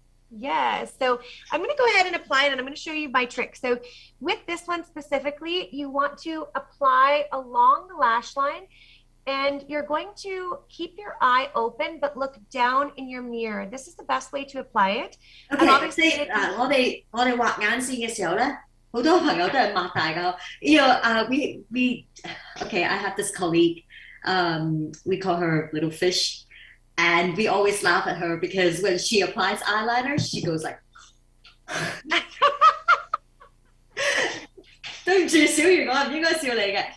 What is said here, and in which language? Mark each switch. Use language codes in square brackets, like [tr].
[en] Yes. So I'm going to go ahead and apply it, and I'm going to show you my trick. So with this one specifically, you want to apply along the lash line, and you're going to keep your eye open, but look down in your mirror. This is the best way to apply it. [yue] OK， 我哋畫眼線嘅時候咧，好多朋友都係擘大個。 [en] we OK, I have this colleague, we call her Little Fish, and we always laugh at her because when she applies eyeliner, she goes like [yue] 對唔住，小魚，我唔應該笑你嘅。